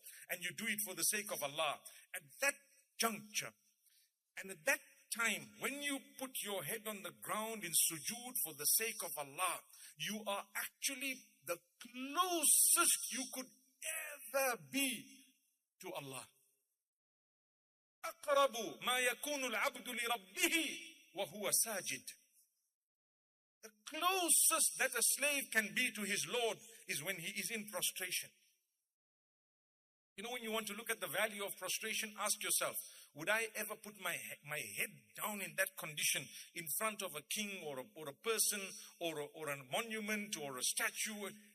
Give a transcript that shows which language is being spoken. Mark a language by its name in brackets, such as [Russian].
[English] And you do it for the sake of Allah. At that juncture, and at that time, when you put your head on the ground in sujood for the sake of Allah, you are actually the closest you could ever be to Allah. [Arabic] أقرب ما يكون العبد لربه وهو ساجد. [English] The closest that a slave can be to his Lord is when he is in prostration. You know, when you want to look at the value of prostration, ask yourself, would I ever put my head down in that condition in front of a king or a person or a monument or a statue?